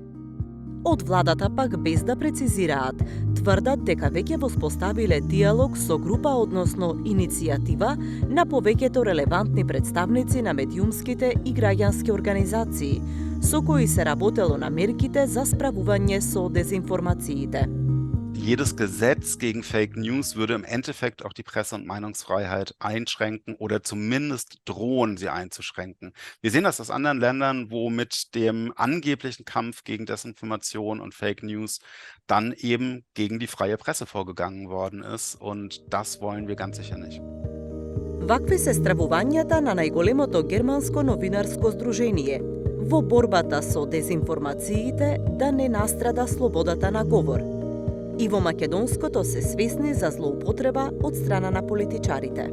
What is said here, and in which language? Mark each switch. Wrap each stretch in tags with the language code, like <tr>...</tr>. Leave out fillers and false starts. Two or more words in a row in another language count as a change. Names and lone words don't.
<mk>Од владата пак без да прецизираат, тврдат дека веќе воспоставиле диалог со група, односно иницијатива на повеќето релевантни представници на медиумските и граѓански организации, со кои се работело на мерките за справување со дезинформациите.</mk> <de>Jedes Gesetz gegen Fake News würde im Endeffekt auch die Presse- und Meinungsfreiheit einschränken oder zumindest drohen, sie einzuschränken. Wir sehen das aus anderen Ländern, wo mit dem angeblichen Kampf gegen Desinformation und Fake News dann eben gegen die freie Presse vorgegangen worden ist. Und das wollen wir ganz sicher nicht.</de> <mk>Вакви се стравувањата на најголемото германско новинарско здружение во борбата со дезинформациите да не настрада слободата на говор. И во македонското се свесни за злоупотреба од страна на политичарите.</mk>